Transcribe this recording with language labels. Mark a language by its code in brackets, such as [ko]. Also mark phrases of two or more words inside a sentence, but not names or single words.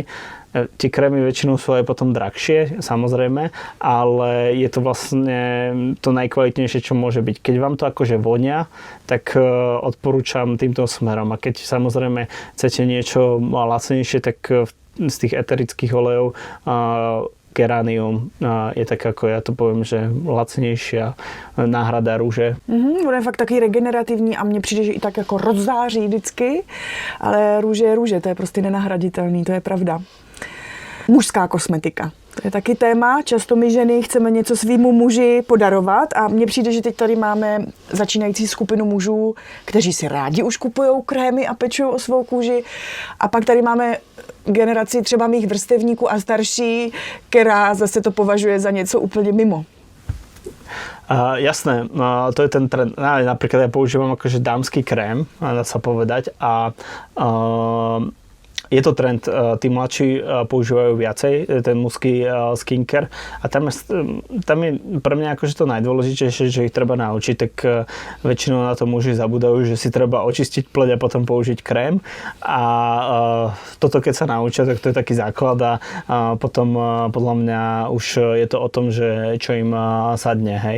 [sk] Tie krémy väčšinou sú aj potom drahšie, samozrejme, ale je to vlastne to najkvalitnejšie, čo môže byť. Keď vám to akože vonia, tak odporúčam týmto smerom. A keď samozrejme chcete niečo lacnejšie, tak z tých eterických olejov Geranium je tak, ako ja to poviem, že lacnejšia náhrada růže. [cs] Ono je fakt taky regenerativní a mně přijde, že i tak jako rozzáří vždycky, ale růže je růže, to je prostě nenahraditelný, to je pravda. Mužská kosmetika. To je taky téma. Často my ženy chceme něco svýmu muži podarovat a mně přijde, že teď tady máme začínající skupinu mužů, kteří si rádi už kupujou krémy a pečují o svou kůži. A pak tady máme generaci třeba mých vrstevníků a starší, která zase to považuje za něco úplně mimo. [sk] Jasné, to je ten trend. Napríklad ja používam akože dámsky krém, dá sa povedať, a je to trend, tí mladší používajú viacej ten mužský skincare a tam je pre mňa akože to najdôležitejšie, že ich treba naučiť, tak väčšinou na to muži zabúdajú, že si treba očistiť pleť a potom použiť krém a toto keď sa naučia, tak to je taký základ a potom podľa mňa už je to o tom, že čo im sadne, hej.